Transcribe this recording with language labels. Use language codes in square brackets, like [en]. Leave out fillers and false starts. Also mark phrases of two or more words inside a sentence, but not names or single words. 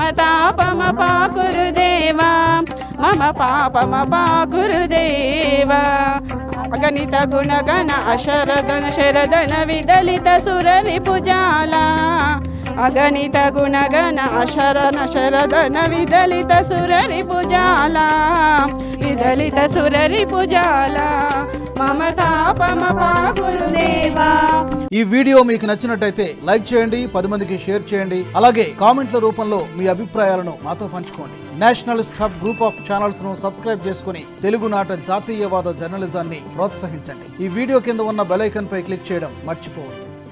[sa] तापमपाकुरुदेवा मम पापमपाकुरुदेवा अगणित गुणगण अशरदन शरदन विदलित सुररिपुजाला अगणित गुणगण अशरन शरदन विदलित सुररिपुजाला विदलित सुररिपुजाला मम तापमपाकुरुदेवा। [te] ఈ వీడియో మీకు నచ్చినట్లయితే లైక్ చేయండి, 10 మందికి షేర్ చేయండి. అలాగే కామెంట్ల రూపంలో మీ అభిప్రాయాలను మాతో పంచుకోండి. [en] Nationalist Hub group of channels [te] ను సబ్స్క్రైబ్ చేసుకుని తెలుగునాట జాతీయవాద జర్నలిజాన్ని ప్రోత్సహించండి. ఈ వీడియో కింద ఉన్న [en] bell icon [te] పై క్లిక్ చేయడం మర్చిపోవద్దు.